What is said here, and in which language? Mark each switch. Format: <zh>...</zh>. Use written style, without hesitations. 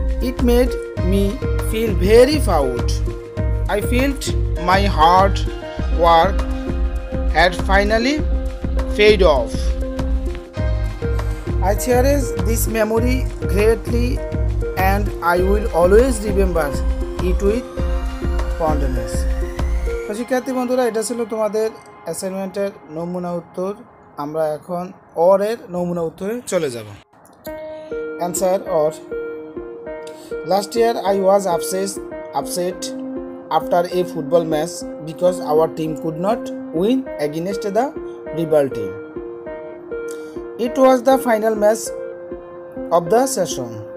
<en>It made me feel very proud. I felt my hard work had finally paid off. I cherish this memory greatly and I will always remember it with fondness.</en> <bn>তো শিক্ষার্থী বন্ধুরা, এটা ছিল তোমাদের অ্যাসাইনমেন্টের নমুনা উত্তর। আমরা এখন অর এর নমুনা উত্তরে চলে যাব।</bn> <en>Answer or: Last year I was upset after a football match because our team could not win against the rival team. It was the final match of the session.</en>